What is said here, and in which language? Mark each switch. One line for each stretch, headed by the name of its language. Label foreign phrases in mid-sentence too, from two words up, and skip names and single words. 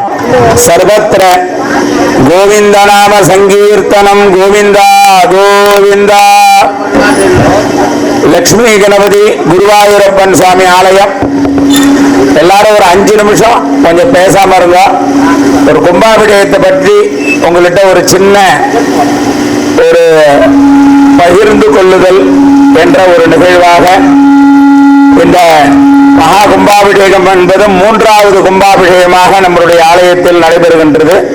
Sanskrit: सर्वत्र गोविंद नाम संकीर्तनम गोविंदा गोविंदा।
Tamil: लक्ष्मी गणपति गुरुवायूरप्पन स्वामी ஆலயம். எல்லாரும் ஒரு 5 நிமிஷம் கொஞ்சம் பேசாம இருங்க. ஒரு கும்பாபிஷேகத்தை பற்றி உங்கள்கிட்ட ஒரு சின்ன ஒரு பகிர்ந்து கொள்ளுதல் என்ற ஒரு நிகழ்வாக இந்த மகா கும்பாபிஷேகம் என்பது 3வது கும்பாபிஷேகமாக நம்முடைய ஆலயத்தில் நடைபெறுகின்றது.